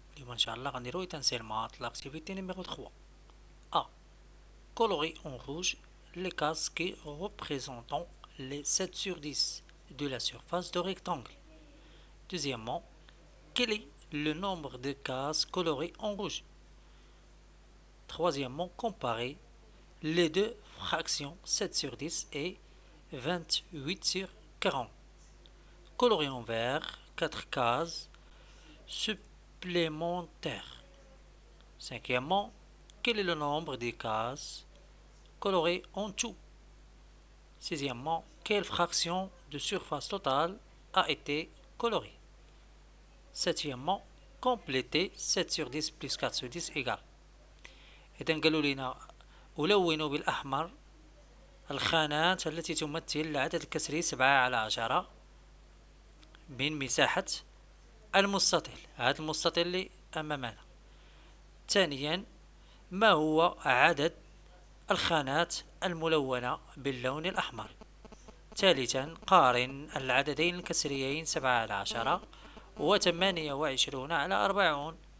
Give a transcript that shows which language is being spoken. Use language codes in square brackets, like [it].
[ar] اليوم ان شاء الله غنديرو [fr] essentiellement l'activité numéro 3. A. Colorer en rouge les cases qui représentent les 7 sur 10 de la surface de rectangle. Deuxièmement, quel est le nombre de cases colorées en rouge? Troisièmement, comparer les deux fractions 7 sur 10 et 28 sur 40. Colorer en vert 4 cases supplémentaires. Cinquièmement, quel est le nombre de cases colorées en tout? Sixièmement, quelle fraction de surface totale a été colorée? Septièmement, compléter 7 sur 10 plus 4 sur 10 égale. [ar] إذن قالوا لنا ألون بالأحمر الخانات التي تمثل العدد الكسري 7/10 من مساحة المستطيل، هذا المستطيل اللي أمامنا. ثانيا، ما هو عدد الخانات الملونة باللون الأحمر؟ ثالثا، قارن العددين الكسريين 7/10 و28/40.